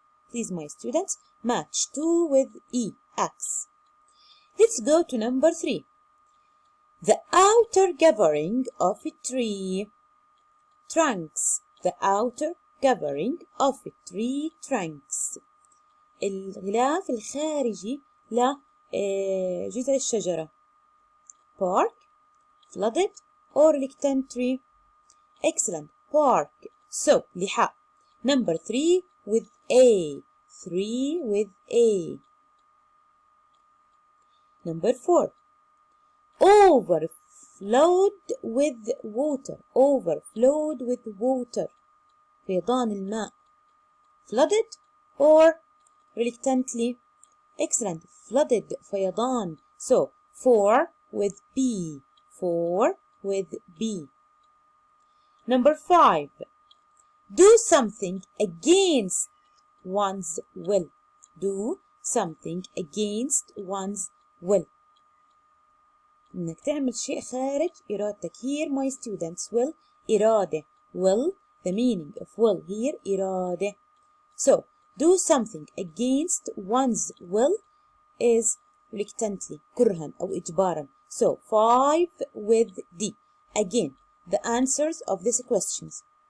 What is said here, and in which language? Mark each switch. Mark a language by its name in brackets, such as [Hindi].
[English] Please, my students, match to with E. Axe. Let's go to number 3. The outer covering of a tree trunks. The outer covering of a tree trunks. [Arabic] الغلاف الخارجي لجذع الشجرة. [English] Bark, flooded or reluctant tree. Excellent. Bark. So, لحاء. Number 3 with A. 3 with A. Number 4. Overflowed with water. Overflowed with water. [Arabic] فيضان الماء. [English] Flooded or reluctantly. Excellent. Flooded. فيضان. So 4 with B. 4 with B. Number 5. Do something against one's will. Do something against one's will. [Arabic] إنك تعمل شيء خارج إرادتك. [English] Here my students will. إرادة. Will. The meaning of will here. [Arabic] إرادة. [English] So do something against one's will is reluctantly. [Arabic] كرها أو إجبارا. [English] So 5 with D. Again, the answers of these questions.